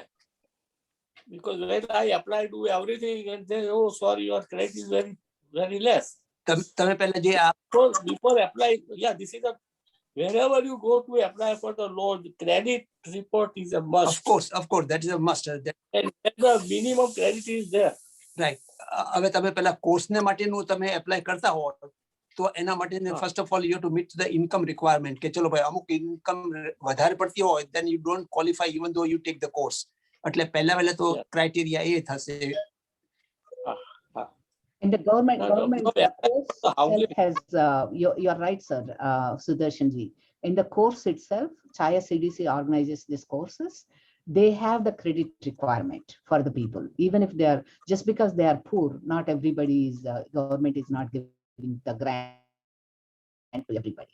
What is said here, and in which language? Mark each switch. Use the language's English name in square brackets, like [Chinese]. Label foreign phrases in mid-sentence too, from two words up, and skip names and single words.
[English] Because when I apply, do everything, and then, oh, sorry, your credit is very, very less. So before applying, yeah, this is a, wherever you go to apply for the loan, the credit report is a must. Of course, that is a must. And the minimum credit is there. Right. [Gujarati] હવે તમે પેલા કોર્સને માટેનું તમે એપ્લાય કરતા હો તો એના માટે [English] first of all you have to meet the income requirement [Gujarati] કે ચલો ભાઈ અમુક ઇન્કમ વધારે પડતી હોય [English] then you don't qualify even though you take the course. [Gujarati] એટલે પહેલા તો ક્રાઇટેરિયા એ થશે. [English] And the government course has, you're right, sir, Sudarshan ji. In the course itself, Chaya CDC organizes these courses. They have the credit requirement for the people. Even if they are, just because they are poor, not everybody is, government is not giving the grant to everybody.